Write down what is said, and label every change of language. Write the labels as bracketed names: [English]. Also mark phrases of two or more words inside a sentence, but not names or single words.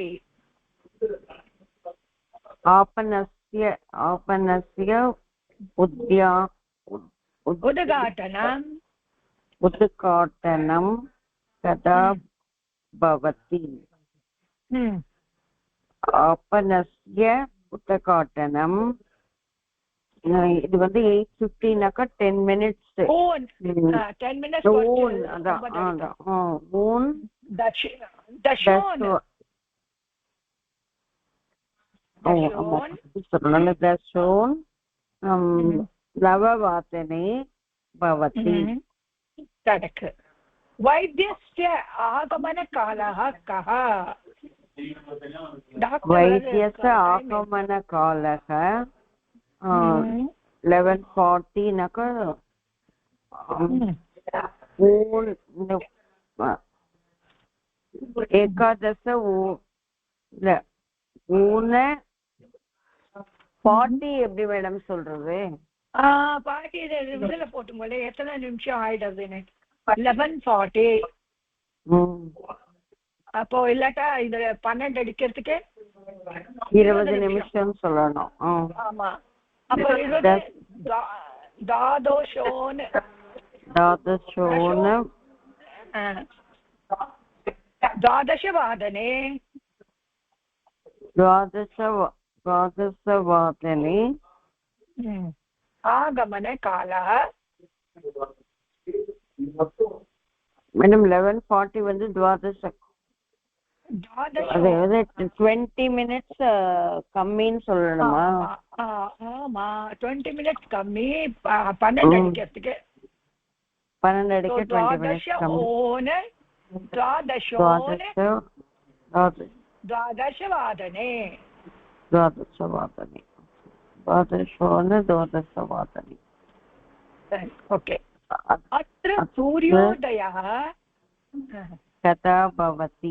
[Sanskrit] आपणस्य उद्घाटनं कदा भवति? आपणस्य उद्घाटनं [Tamil] இது வந்து 8:15னாக்கா 10 minutes. [English] 10 minutes. [Sanskrit] दशोन् नववादने भवति. वैद्यस्य आगमनकालः कः? वैद्यस्य आगमनकालः 11:40 नाका एकादश ஊன 40 [Tamil] எப்படி மேடம் சொல்றது? பாட்டி இதுல போட்டுங்களே எத்தனை நிமிஷம் ஆயிடுது எனக்கு 11:40. அப்போ இல்லாட்டா இது 12 அடிக்கிறதுக்கு 20 நிமிஷம் சொல்லணும். ஆமா. அப்போ [Sanskrit] தாதோஷோன द्वादशवादने आगमनकालः [Tamil] मैडम 11:40 வந்து द्वादश 20 minutes கம்மின்னு சொல்லணுமா? ஆமா 20 minutes கம்மி 12 அடிக்கிறதுக்கு 12 அடிக்க 20 minutes கம்மி. [Sanskrit] द्वादशवादने ओके. अत्र सूर्योदयः कदा भवति?